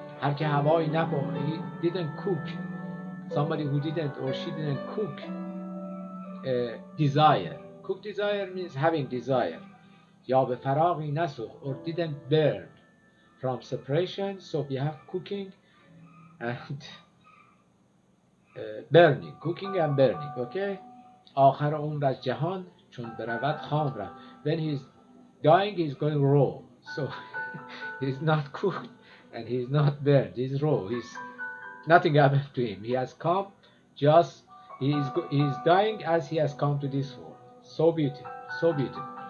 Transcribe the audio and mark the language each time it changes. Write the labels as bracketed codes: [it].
[fa] هر که هوایی نپخت, [en] he didn't cook, somebody who didn't or she didn't cook desire. Cook desire means having desire. [fa] یا به فراغی نسوخت, [en] or didn't burn from separation. So we have cooking and burning, cooking and burning, okay. [fa] آخر عمر از جهان چون برود خام رفت. [en] When he's dying, he's going raw, so he's not cooked and he's not burned, he's raw, nothing happened to him. He has come, just he's dying as he has come to this world. So beautiful, so beautiful.